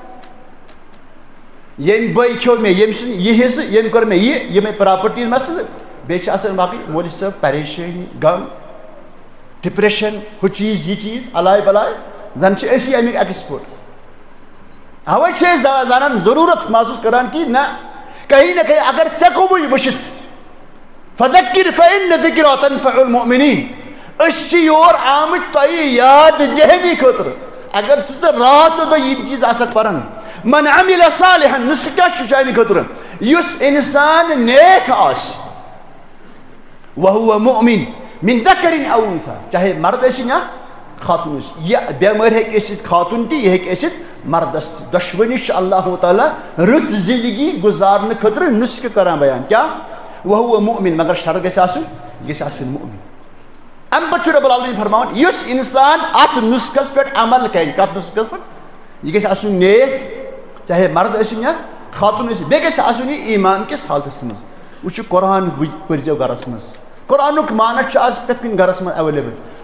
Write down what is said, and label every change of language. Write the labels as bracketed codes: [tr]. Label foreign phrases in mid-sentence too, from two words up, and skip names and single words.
[ks] ییٚمۍ بٲے کھیوٚو مےٚ ییٚمۍ سُنٛد یہِ حصہٕ ییٚمۍ کوٚر مےٚ یِمے پراپرٹی مسلہٕ بیٚیہِ چھِ آسان باقٕے مولوی صٲب پریشٲنی غم ڈپریشن ہُہ چیٖز یہِ چیٖز الاے بلاے زن چھِ أسی امیُک ایکسپٲٹ اوے چھِ أسۍ زانان ضروٗرت محسوٗس کران کہِ نہ کہیں نہ کہیں اگر ژےٚ گوٚوُے وٕچھِتھ [ar] فذکر فإن الذکریٰ تنفع المؤمنین [ks] أسۍ چھِ یور آمٕتۍ تۄہہِ یاد دہٲنی خٲطرٕ اگر ژٕ راتھ دۄہ یِم چیٖز آسکھ پران [ar] من عمل صالحا [ks] نسخہٕ کیٛاہ چھُ چانہِ خٲطرٕ یُس اِنسان نیک آسہِ [ar] وہو مؤمن من ذکر او انثى [ks] چاہے مرد ٲسِنۍ یا خاتون ٲسِنۍ یہِ بٮ۪مٲرۍ ہیٚکہِ ٲسِتھ خاتون تہِ یہِ ہیٚکہِ ٲسِتھ مردس تہِ دۄشوٕنی چھُ اللہ تعالیٰ رٕژ زندگی گُزارنہٕ خٲطرٕ نُسخہٕ کران بیان کیٛاہ [ar] وہو مؤمن [ks] مگر شرط گژھِ آسُن یہِ گژھِ آسٕنۍ مؤمن اَمہِ پتہٕ چھُ رۄب العالمیٖن فرماوان یُس اِنسان اَتھ نُسخس پٮ۪ٹھ عمل کرِ کتھ نُسخس پٮ۪ٹھ یہِ گژھِ آسُن نیک چاہے مرد ٲسِنۍ یا خاتون ٲسِنۍ بیٚیہِ گژھِ آسُن یہِ ایٖمان کِس حالتس منٛز وٕچھِو قرآن پٔرۍزیو گرس منٛز قرآنُک معنی چھُ آز پرٛٮ۪تھ کُنہِ گرس منٛز ایویلیبل